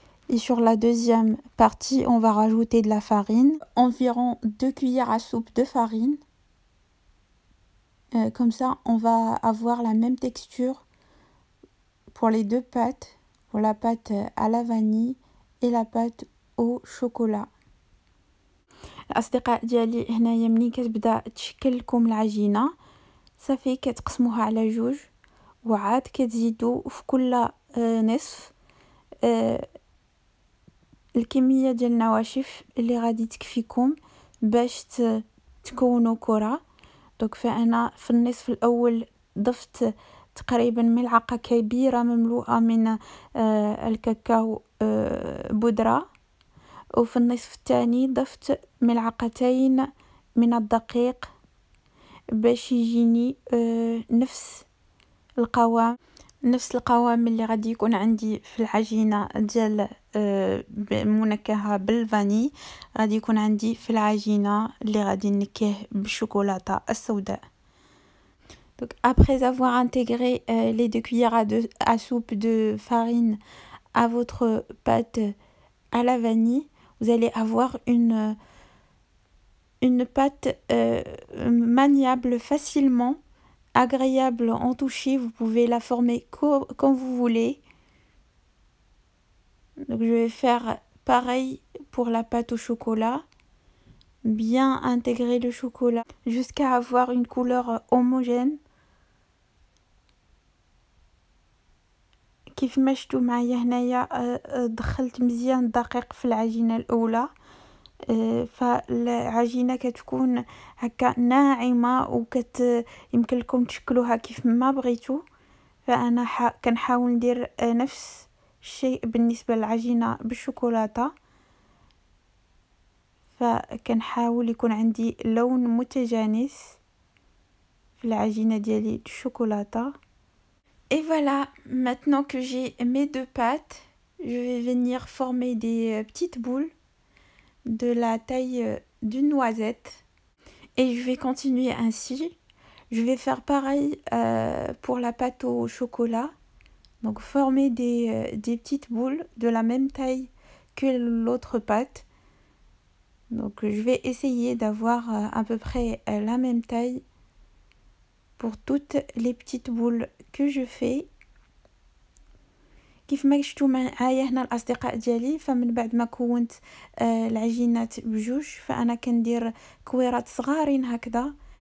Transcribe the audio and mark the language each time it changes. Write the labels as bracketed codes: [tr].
[fr] Et sur la deuxième partie, on va rajouter de la farine, environ 2 cuillères à soupe de farine. Comme ça, on va avoir la même texture pour les deux pâtes, pour la pâte à la vanille et la pâte au chocolat. [ar] الأصدقاء ديالي هنايا ملي كتبدا تشكل لكم العجينة صافي كتقسموها على جوج وعاد كتزيدوا في كل نصف الكمية ديال النواشف اللي غادي تكفيكم باش تكونوا كرة. دونك فانا في النصف الاول ضفت تقريبا ملعقة كبيرة مملوءة من الكاكاو بودرة، وفي النصف الثاني ضفت ملعقتين من الدقيق باش يجيني نفس القوام اللي غادي يكون عندي في العجينة ديال منكهة بالفاني غادي يكون عندي في العجينة اللي غادي نكه بالشوكولاتة السوداء. [fr] Donc après avoir intégré les 2 cuillères à soupe de farine à votre pâte à la vanille, vous allez avoir une pâte maniable facilement, agréable en toucher. Vous pouvez la former comme vous voulez. Donc je vais faire pareil pour la pâte au chocolat. Bien intégrer le chocolat jusqu'à avoir une couleur homogène. [ar] كيف ما شفتوا معايا هنايا دخلت مزيان الدقيق في العجينة الأولى، فالعجينة كتكون هكا ناعمة يمكن لكم تشكلوها كيف ما بغيتوا. فأنا كنحاول ندير نفس الشيء بالنسبة للعجينة بالشوكولاتة، فكنحاول يكون عندي لون متجانس في العجينة ديالي الشوكولاتة. [fr] Et voilà, maintenant que j'ai mes deux pâtes, je vais venir former des petites boules de la taille d'une noisette. Et je vais continuer ainsi. Je vais faire pareil pour la pâte au chocolat. Donc former des petites boules de la même taille que l'autre pâte. Donc je vais essayer d'avoir à peu près la même taille pour toutes les petites boules que je fais. [ar] كيف ما شفتوا معايا هنا الاصدقاء ديالي، فمن بعد ما كونت العجينات بجوج فانا كندير كويرات صغارين هكذا.